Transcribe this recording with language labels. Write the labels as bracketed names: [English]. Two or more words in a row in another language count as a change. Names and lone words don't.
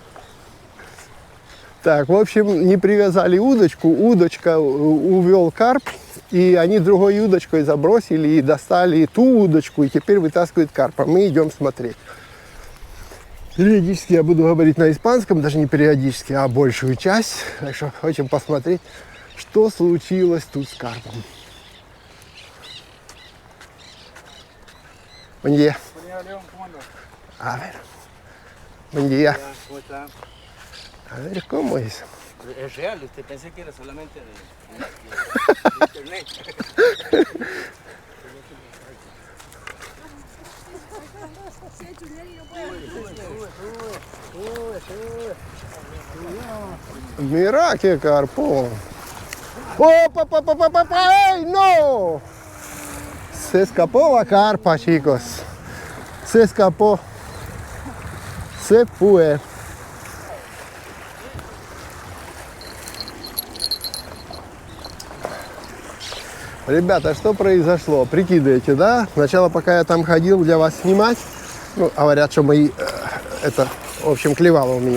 [Russian] Так, в общем, не привязали удочку, удочка увел карп, и они другой удочкой забросили и достали ту удочку, и теперь вытаскивают карпа. Мы идем смотреть. Периодически я буду говорить на испанском, даже не периодически, а большую часть. Так что хотим посмотреть, что случилось тут с карпом. [Spanish] Buen día. León, ¿cómo andas? A ver. Buen día. ¿Cómo está? A ver, ¿cómo es? Es real, usted pensé que era solamente de internet. Mira qué carpón. ¡Oh, ¡ay, no! Se escapó la carpa, chicos. Se escapó. Se fue. [Russian] Ребята, что произошло? Прикидываете, да? Сначала, пока я там ходил для вас снимать, ну, говорят, что мои, это, в общем, клевало у меня.